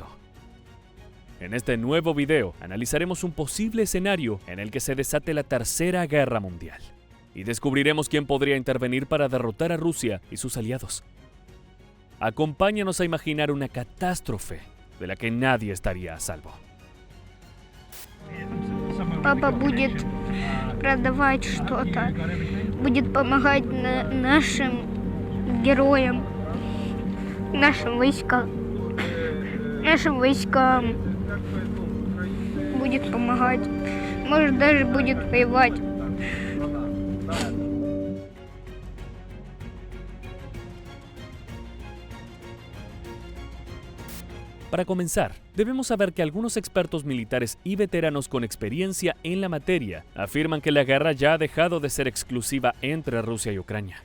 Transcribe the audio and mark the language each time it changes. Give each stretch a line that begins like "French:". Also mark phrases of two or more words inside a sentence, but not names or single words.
Spanish: En este nuevo video analizaremos un posible escenario en el que se desate la Tercera Guerra Mundial y descubriremos quién podría intervenir para derrotar a Rusia y sus aliados. Acompáñanos a imaginar una catástrofe de la que nadie estaría a salvo.
Russian: Папа будет продавать что-то, будет помогать нашим героям, нашим войскам будет помогать, может даже будет воевать.
Spanish: Para comenzar, debemos saber que algunos expertos militares y veteranos con experiencia en la materia afirman que la guerra ya ha dejado de ser exclusiva entre Rusia y Ucrania.